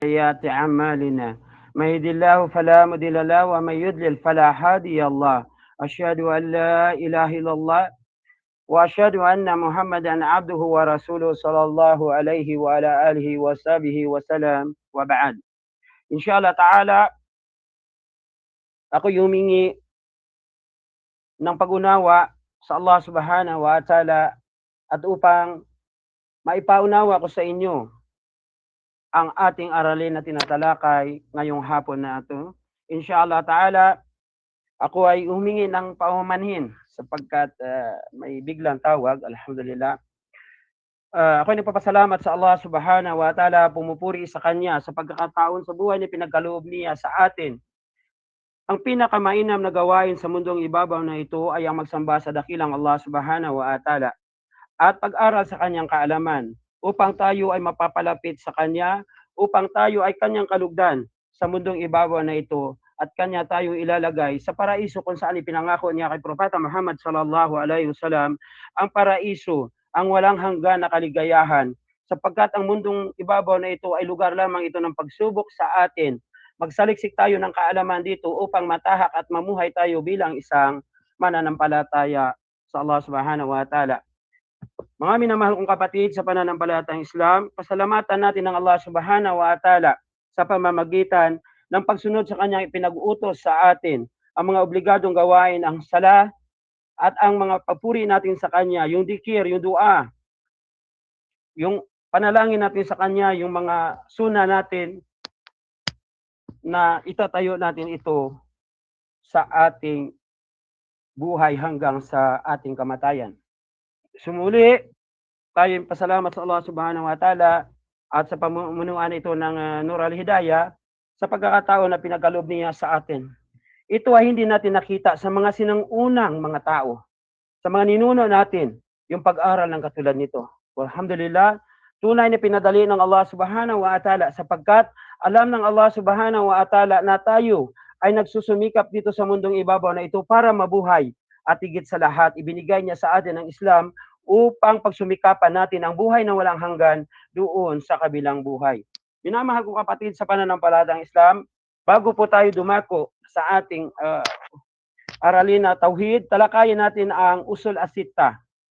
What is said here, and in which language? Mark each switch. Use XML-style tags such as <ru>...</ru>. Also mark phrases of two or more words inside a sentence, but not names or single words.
<ar>سيئات أعمالنا من يهد الله فلا مضل له ومن يضلل فلا هادي الله أشهد أن لا إله إلا الله وأشهد أن محمدا عبده ورسوله صلى الله عليه وعلى آله وصحبه وسلم وبعد إن شاء الله تعالى</ar> <tl>ako humingi ng pag-unawa sa Allah</tl> <ar>سبحانه وتعالى</ar> <tl>at upang maipaunawa ko sa inyo ang ating aralin na tinatalakay ngayong hapon na ito.</tl> <ar>إن شاء الله تعالى,</ar> <tl>ako ay humingi ng paumanhin sapagkat may biglang tawag, alhamdulillah. Ako ay nagpapasalamat sa Allah</tl> <ar>سبحانه وتعالى,</ar> <tl>pumupuri sa Kanya sa pagkakataon sa buhay na pinagkaloob niya sa atin. Ang pinakamainam na gawain sa mundong ibabaw na ito ay ang magsamba sa dakilang Allah</tl> <ar>سبحانه وتعالى</ar> <tl>at pag-aral sa Kanyang kaalaman upang tayo ay mapapalapit sa Kanya, upang tayo ay Kanyang kalugdan sa mundong ibabaw na ito at Kanya tayong ilalagay sa paraiso kung saan ipinangako niya kay Propeta Muhammad</tl> <ar>صلى الله عليه وسلم</ar> <tl>ang paraiso, ang walang hanggan na kaligayahan, sapagkat ang mundong ibabaw na ito ay lugar lamang ito ng pagsubok sa atin. Magsaliksik tayo ng kaalaman dito upang matahak at mamuhay tayo bilang isang mananampalataya sa Allah</tl> <ar>سبحانه وتعالى.</ar> <tl>Mga minamahal kong kapatid sa pananampalatayang Islam, pasalamatan natin ng Allah</tl> <ar>سبحانه وتعالى</ar> <tl>sa pamamagitan ng pagsunod sa kanyang ipinag-uutos sa atin, ang mga obligadong gawain, ang sala, at ang mga papuri natin sa kanya, yung dikir, yung dua, yung panalangin natin sa kanya, yung mga suna natin na itatayo natin ito sa ating buhay hanggang sa ating kamatayan. Sumuli, tayo pasalamat sa Allah</tl> <ar>سبحانه وتعالى</ar> <tl>at sa pamunuan ito ng Nur al-Hidayah sa pagkakataon na pinagkaloob niya sa atin. Ito ay hindi natin nakita sa mga sinang-unang mga tao, sa mga ninuno natin, yung pag-aral ng katulad nito. Alhamdulillah, tunay na pinadali ng Allah</tl> <ar>سبحانه وتعالى</ar> <tl>sapagkat alam ng Allah</tl> <ar>سبحانه وتعالى</ar> <tl>na tayo ay nagsusumikap dito sa mundong ibabaw na ito para mabuhay at higit sa lahat, ibinigay niya sa atin ang Islam upang pagsumikapan natin ang buhay na walang hanggan doon sa kabilang buhay. Minamahal ko kapatid sa pananampalatayang Islam, bago po tayo dumako sa ating aralin na tauhid, talakayin natin ang</tl> <ar>الأصول الستة.</ar>